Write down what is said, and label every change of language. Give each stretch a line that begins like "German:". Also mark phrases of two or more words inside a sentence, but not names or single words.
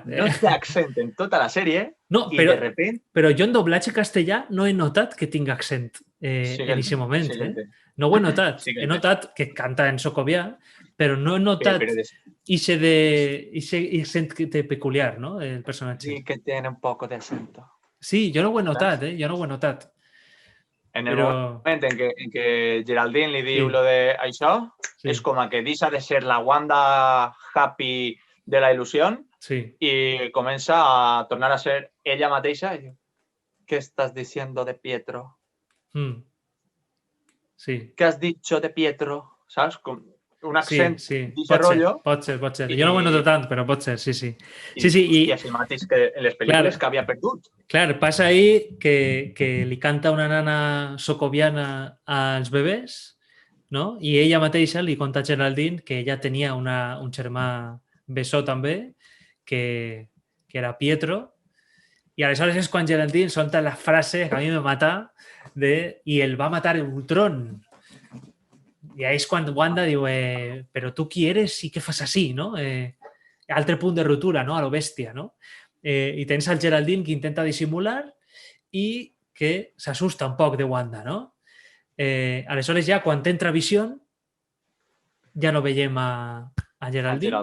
Catalan: No té accent en tota la sèrie i
Spanish: de repente...
Catalan: Però jo en doblatge castellà no he notat que tinc accent en aquest moment. No ho he notat. He notat que canta en socovià, però no he notat accent peculiar, no? El personatge.
Spanish: Sí, que tiene un poco de acento.
Catalan: Sí, jo no ho he notat, jo no ho he notat. En el moment en què Geraldine li diu lo de això, és com que deixa de ser la Wanda happy de la il·lusió i comença a tornar a ser ella mateixa.
Spanish: ¿Qué estás diciendo de Pietro? Sí. ¿Qué has dicho de Pietro?
Catalan: ¿Saps? Com un accent d'aquest rotllo. Pot ser. Jo no ho he notat tant, però pot ser, sí. I és el mateix que en les pel·lícules que havia perdut. Clar, passa ahí que li canta una nana socoviana als bebès, no? I ella mateixa li conta a Geraldine que ella tenia un germà bessó també, que era Pietro, i aleshores és quan Geraldine solta la frase que a mi me mata de «y el va matar Ultron». I ahí és quan Wanda diu «però tu qui eres i què fas així?» no? Altre punt de ruptura, no? A lo bèstia, no? I tens el Geraldine que intenta dissimular i que s'assusta un poc de Wanda, no? Aleshores ja, quan entra Vision, ja no veiem a Geraldine.